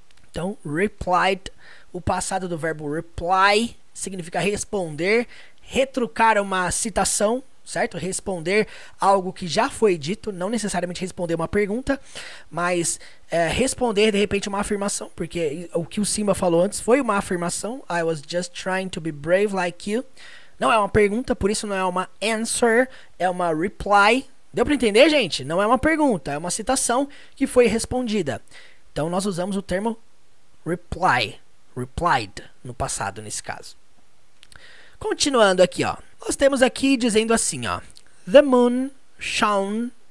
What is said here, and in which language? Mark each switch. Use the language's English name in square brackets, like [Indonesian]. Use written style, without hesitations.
[Portuguese] Então, replied, o passado do verbo reply significa responder, retrucar uma citação, certo? Responder algo que já foi dito, não necessariamente responder uma pergunta, mas responder de repente uma afirmação, porque o que o Simba falou antes foi uma afirmação. [English] I was just trying to be brave like you. [Portuguese] Não é uma pergunta, por isso não é uma answer, é uma reply. Deu para entender, gente? Não é uma pergunta, é uma citação que foi respondida. Então nós usamos o termo reply, replied no passado nesse caso. Continuando aqui, nós temos aqui dizendo assim, [English] the moon shone.